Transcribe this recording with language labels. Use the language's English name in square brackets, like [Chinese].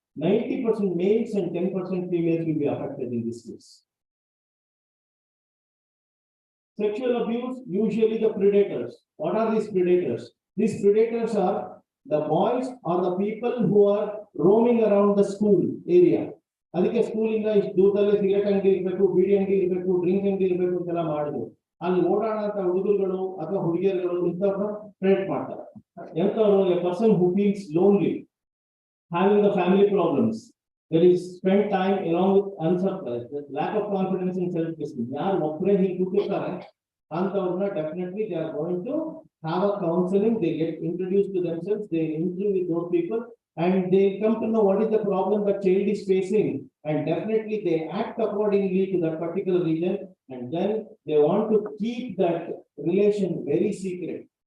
[English] 90% males and 10% females will be affected in this case. Sexual abuse, usually the predators. What are these predators? These predators are the boys or the people who are roaming around the school area. [Kannada] ಅದಕ್ಕೆ ಸ್ಕೂಲಿಂದ ಇಷ್ಟು ದೂರದಲ್ಲಿ cigarette ಅಂಗಡಿ ಇರಬೇಕು, ಬೀಡಿ ಅಂಗಡಿ ಇರಬೇಕು, drink ಅಂಗಡಿ ಇರಬೇಕು ಅಂತೆಲ್ಲ ಮಾಡಿದ್ರು. ಅಲ್ಲಿ ಓಡಾಡಂತ ಹುಡುಗರುಗಳು ಅಥವಾ ಹುಡುಗಿಯರುಗಳು ಇಂಥವ್ರನ್ನ ಪ್ರೇರೇಟ್ ಮಾಡ್ತಾರೆ. ಎಂಥವ್ರು? [English] A person who feels lonely, having the family problems, that is spend time along with uncertainty, lack of confidence in self-esteem. [Kannada] ಯಾರು ಒಬ್ಬರೇ ಹೀಗೆ ಕೂತಿರ್ತಾರೆ ಅಂತವ್ರನ್ನ [English] definitely they are going to have a counseling. They get introduced to themselves, they interview with those people, and they come to know what is the problem the child is facing, and definitely they act accordingly to that particular region, and then they want to keep that relation very secret.